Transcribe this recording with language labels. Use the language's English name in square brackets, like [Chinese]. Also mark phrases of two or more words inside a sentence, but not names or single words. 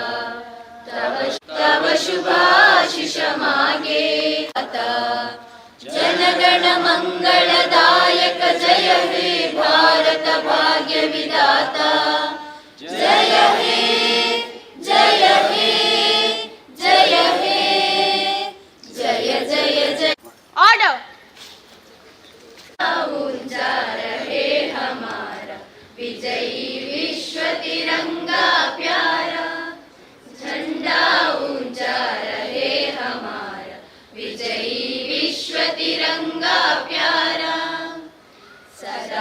[Bangla] তব শুভাশিস মাগে জনগণ মঙ্গলদায়ক জয় হে ভারত ভাগ্য বিধাতা জয় হে জয় হে জয় হে জয় জয় জয়. [English] Order. [Hindi] ऊंचा रहे हमारा विजयी विश्व तिरंगा प्यारा, झंडा ऊंचा रहे हमारा विजयी विश्व तिरंगा प्यारा, सदा